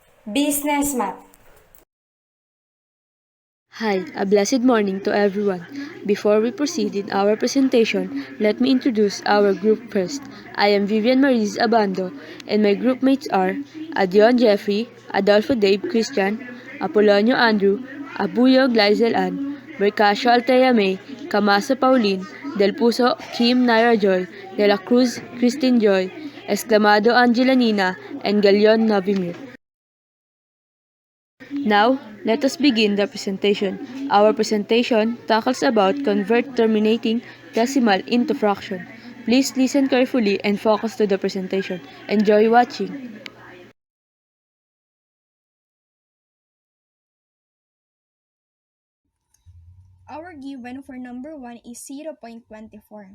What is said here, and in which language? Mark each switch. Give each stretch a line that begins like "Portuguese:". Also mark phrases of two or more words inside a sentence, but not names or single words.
English: Business Math. Hi, a blessed morning to everyone. Before we proceed in our presentation, let me introduce our group first. I am Vivian Maris Abando, and my group mates are Adion Jeffrey, Adolfo Dave Christian, Apolonio Andrew, Abuyo Glyzel Ann, Bercasio Altea May, Camaso Pauline, Del Puso Kim Naira Joy, De La Cruz Christine Joy, Exclamado Angela Nina, and Galion Novimir. Now, let us begin the presentation. Our presentation tackles about convert terminating decimal into fraction. Please listen carefully and focus to the presentation. Enjoy watching. Our given for number 1 is 0.24.